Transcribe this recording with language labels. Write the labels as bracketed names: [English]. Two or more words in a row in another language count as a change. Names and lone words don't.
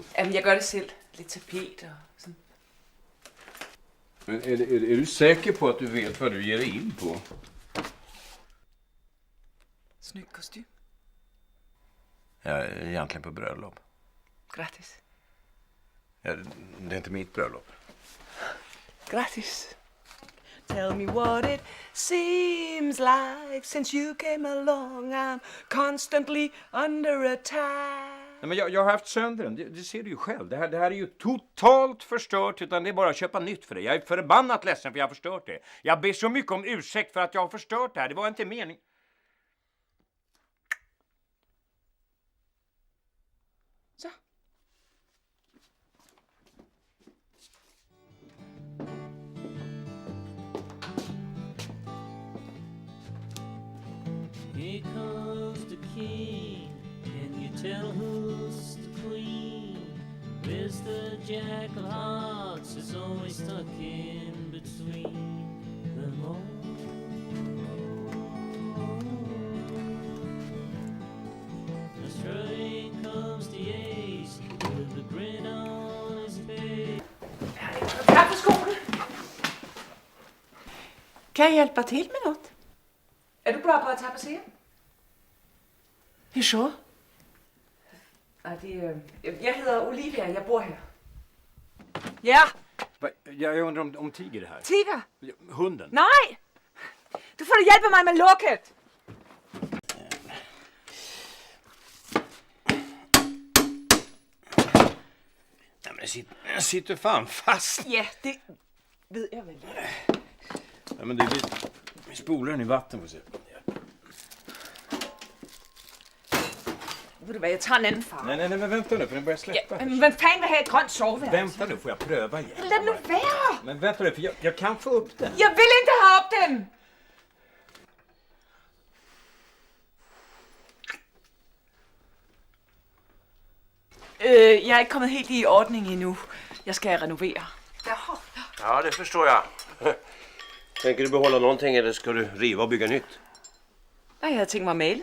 [Danish] Jamen, jeg gør det selv. Lidt tapet og sådan. [Swedish] Men är du säker på att du vet vad du ger dig in på? Snyggt kostym. Jag är egentligen på bröllop. Grattis. Ja, det är inte mitt bröllop. Grattis. [English] Tell me what it seems like since you came along. I'm constantly under attack. [Swedish] Nej, men jag har haft sönder den, det ser du ju själv. Det här är ju totalt förstört, utan det är bara att köpa nytt för det. Jag är förbannat ledsen för jag har förstört det. Jag ber så mycket om ursäkt för att jag har förstört det här. Det var inte mening. Så. [English] Here comes the king. Can you tell who's the queen? Mr. Jack of Hearts is always stuck in between them all. The train comes the ace with a grin on his face. [Swedish] Tack för skolan. Kan jag hjälpa till med något? Är du bra på att tapetsera? Hur så? Ja, jag heter Olivia, jag bor här. Ja, Jag undrar om Tiger är här. Tiger. Hunden. Nej! Du får hjälpa mig med locket. Nej, men det sitter fan fast. Ja, det vet jag väl. Ja, men vi spolar den i vatten för sig. [Danish] Ved du hvad, jeg tager en anden farve. [Swedish] Nej, men vänta nu, för den börjar släppa. [Danish] Ja, men hvem fanden vil have et grønt soveværelse? [Swedish] Vänta nu, får jag pröva igen? [Danish] Lad nu være! [Swedish] Men vänta nu, för jag kan få upp den. [Danish] Jeg vil ikke have op dem! Jeg er ikke kommet helt i ordning endnu. Jeg skal renovere. [Swedish] Ja, det förstår jag. Tänker du behålla någonting eller ska du riva och bygga nytt? [Danish] Nej, jeg havde tænkt mig at male.